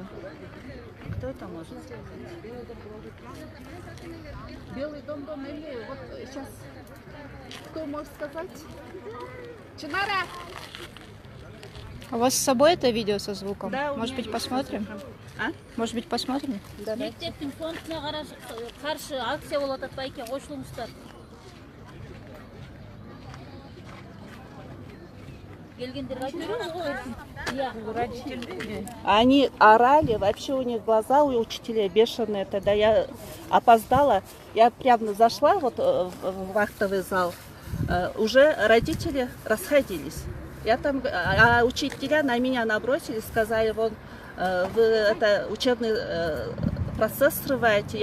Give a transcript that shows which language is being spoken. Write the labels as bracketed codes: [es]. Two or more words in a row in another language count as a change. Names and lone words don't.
[ru] Кто это может? Белый дом или вот сейчас. Кто может сказать? Чинара! У вас с собой это видео со звуком? Да, у Может меня быть, есть посмотрим? А? Может быть, посмотрим? [kk] Мектептің фондына қарсы акция болады байке қосылыңыздар. Келгендерге айтып ғой. [ru] Они орали, вообще у них глаза у учителей бешеные. Тогда я опоздала, я прямо зашла вот в вахтовый зал. Уже родители расходились. Я там, а учителя на меня набросились, сказали, вон, вы это учебный процесс срываете.